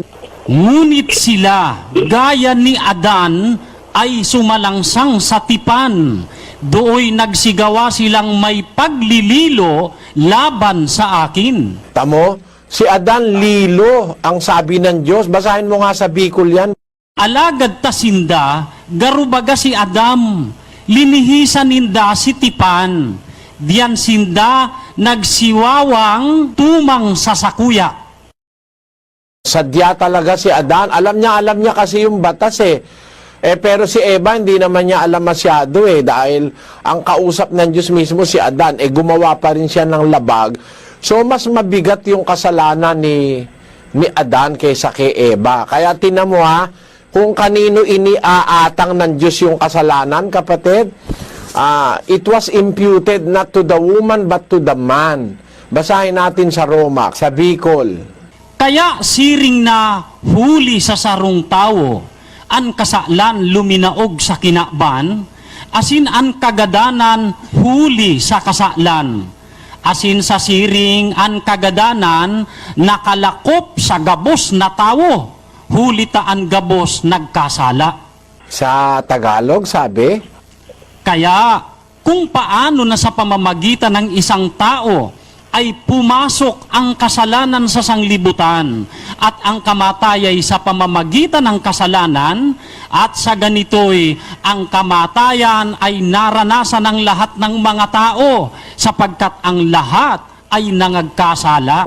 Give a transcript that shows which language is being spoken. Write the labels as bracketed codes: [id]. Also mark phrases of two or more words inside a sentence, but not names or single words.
[tl] Ngunit sila, gaya ni Adan, ay sumalangsang sa tipan. Dooy nagsigawa silang may paglililo laban sa akin. Tamo, si Adan lilo ang sabi ng Diyos. Basahin mo nga sa Bicol yan. [bik] Alagad tasinda, garubaga si Adam, linihisan ninda si tipan, diyan sinda nagsiwawang tumang sa sakuya. [tl] Sadya talaga si Adan. Alam niya kasi yung batas pero si Eva hindi naman niya alam masyado dahil ang kausap ng Diyos mismo si Adan, gumawa pa rin siya ng labag. So mas mabigat yung kasalanan ni Adan kaysa kay Eva. Kaya tinan mo kung kanino iniaatang ng Diyos yung kasalanan, kapatid, [en] it was imputed not to the woman but to the man. [tl] Basahin natin sa Roma, sa Bicol. [bik] Kaya siring na huli sa sarong tao, ang kasalan luminaog sa kinakban, asin ang kagadanan huli sa kasalan. Asin sa siring ang kagadanan nakalakop sa gabos na tao, huli taan gabos nagkasala. [tl] Sa Tagalog, sabi? Kaya, kung paano na sa pamamagitan ng isang tao ay pumasok ang kasalanan sa sanglibutan at ang kamatayay sa pamamagitan ng kasalanan, at sa ganito'y ang kamatayan ay naranasan ng lahat ng mga tao sapagkat ang lahat ay nangagkasala.